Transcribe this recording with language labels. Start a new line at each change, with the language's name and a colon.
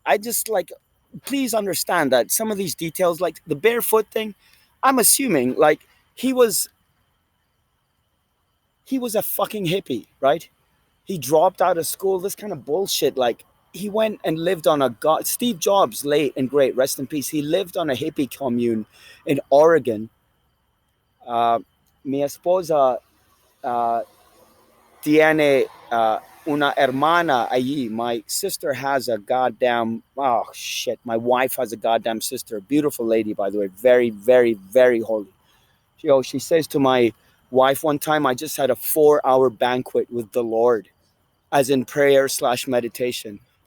English: I just like, please understand that some of these details, like the barefoot thing, I'm assuming like he was he was a fucking hippie, right? He dropped out of school, this kind of bullshit. Like he went and lived on a god. Steve Jobs, late and great, rest in peace. He lived on a hippie commune in Oregon.
Spanish: Mi esposa tiene una hermana allí.
English: My sister has a goddamn, oh shit. My wife has a goddamn sister. Beautiful lady, by the way. Very, very, very holy. She says to my wife one time, I just had a 4-hour banquet with the Lord, as in prayer slash meditation.